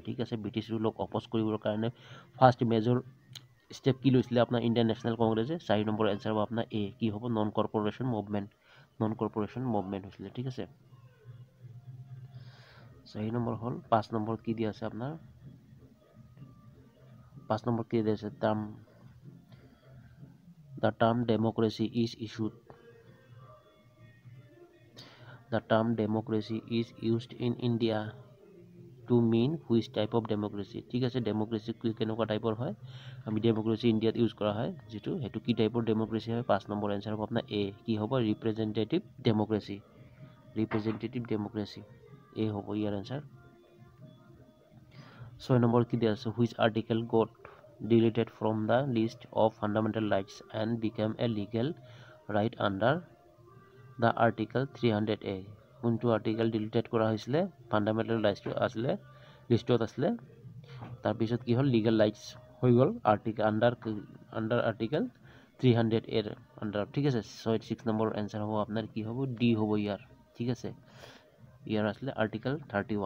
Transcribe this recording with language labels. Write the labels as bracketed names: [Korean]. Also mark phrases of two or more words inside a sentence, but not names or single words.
[Assamese] ঠিক আছে, ব্ৰিটিছ ৰুলক অপ'জ কৰিবৰ কাৰণে [English] first major step [Assamese] কি লৈছিলে আপোনাৰ ইণ্ডিয়ান নেশ্যনেল কংগ্ৰেছে? 4 নম্বৰ এনচাৰ হ'ব আপোনাৰ এ, কি হ'ব? [English] non corporation movement [Assamese] হৈছিলে। ঠিক আছে, 4 নম্বৰ হ'ল। 5 নম্বৰত কি দিয়া আছে আপোনাৰ? 5 নম্বৰ কি দিয়া আছে? [English] The term democracy is used in India to mean which type of democracy? [Assamese] ঠিক আছে, ডেম'ক্ৰেচি কেনেকুৱা টাইপৰ হয়? আমি ডেম'ক্ৰেচি ইণ্ডিয়াত ইউজ কৰা হয় সেইটো কি টাইপৰ ডেম'ক্ৰেচি হয়? 5 নম্বৰ এনচাৰ হ'ব আপোনাৰ এ, কি হ'ব? [English] representative democracy. [Assamese] এ হ'ব ইয়াৰ এনচাৰ। 6 নম্বৰ কি দিয়া আছে? [English] which article got deleted from the list of fundamental rights and became a legal right under the article 300A? [Assamese] কোনটো আৰ্টিকেল ডিলিটেড কৰা হৈছিলে? ফাণ্ডামেণ্টেল ৰাইটছটো আছিলে লিষ্টত আছিলে, তাৰপিছত কি হ'ল? [English] legal rights [Assamese] হৈ গ'ল [English] under article 300A under. [Assamese] ঠিক আছে, 6 নম্বৰ এনচাৰ হ'ব আপোনাৰ কি হ'ব? ডি হ'ব ইয়াৰ। ঠিক আছে, ইয়াৰ আছিলে আৰ্টিকেল 31।